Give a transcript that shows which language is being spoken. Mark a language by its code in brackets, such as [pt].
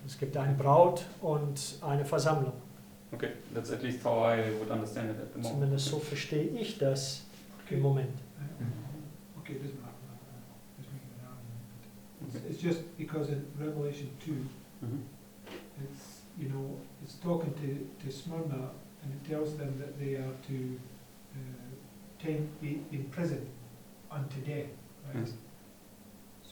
[de] Es gibt eine Braut und eine Versammlung. [en] Okay, that's at least how I would understand it at the moment. [de] Zumindest so verstehe ich das im Moment. [en] Okay, it doesn't matter. Just making an argument. It's just because in Revelation 2, Mhm. it's, you know, it's talking to Smyrna and it tells them that they are to be in prison unto death, right? Yes.